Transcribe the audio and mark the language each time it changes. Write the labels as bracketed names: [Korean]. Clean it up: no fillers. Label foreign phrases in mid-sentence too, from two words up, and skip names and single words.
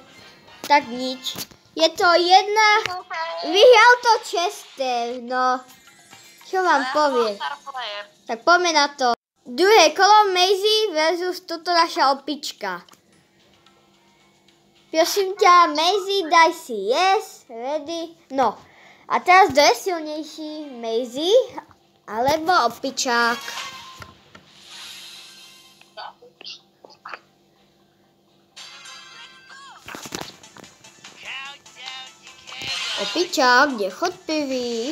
[Slovak] Tak nič. Je to jedna... Vyhral to Chester, no. Čo vám povie? Tak poďme na to. Druhé kolo Maisie versus toto naša opička. Prosím ťa, Maisie, daj si [English] yes, ready. [Slovak] No. A teraz kto je silnejší? Maisie alebo opičák? Opičák, kde chod pivý.